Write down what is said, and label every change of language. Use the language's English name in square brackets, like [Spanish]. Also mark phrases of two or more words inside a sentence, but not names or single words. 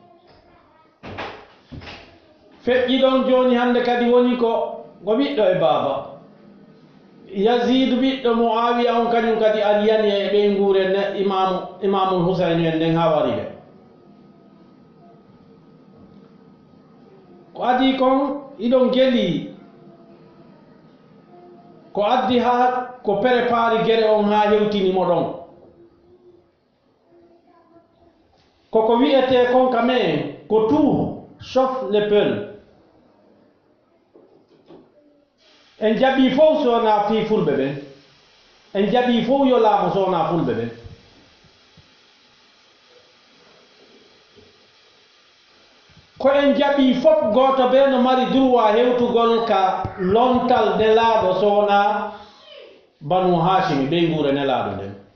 [Fula] feƴƴi ɗon joni hande kadi woni ko ɓiɗɗo e baaba yazid ɓiɗɗo muawiya on kañum kadi aliyani e ɓe nguure imamul husainu en nden ha wari ɓe ko adi kon iɗon geli ko addi ha ko prépari gere on ha hewtinimo ɗon koko wiyete kon kamen ko [French] tout sauf le peul [Fula] en jaɓi fof sowona fi fulɓe ɓen en jaɓi fof yo laamo sowona fulɓe ɓen ko en jaɓi fof goto ɓe no mari droit hewtugol ka lontal nelaɗo sowona banu hashimi ɓe nguure nelaɗo nden